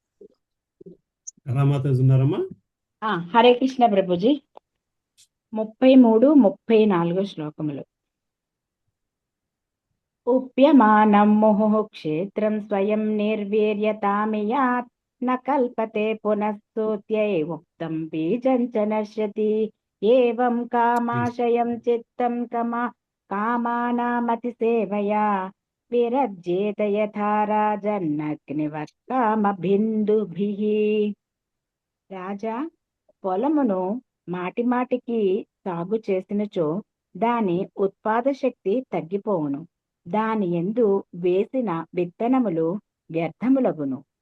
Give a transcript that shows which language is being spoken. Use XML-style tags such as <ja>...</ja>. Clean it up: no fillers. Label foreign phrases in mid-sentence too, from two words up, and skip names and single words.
<te>హరే కృష్ణ ప్రభుజీ. 33, 34 శ్లోకములు.</te> <sa>ఉప్యమానం ముహు క్షేత్రం స్వయం నిర్వీర్యతామియాత్ न कल्पते पुनः स्तुत्यै उक्तं बीजं च नश्यति एवं कामाशयं चित्तं कामानामतिसेवया विरज्येत यथा राजन्नग्निवत् కామబిందుభిః.</sa> <te>రాజా, పొలమును మాటిమాటికి సాగు చేసినచో దాని ఉత్పాద శక్తి తగ్గిపోవును, దాని యందు వేసిన విత్తనములు వ్యర్థములగును.</te>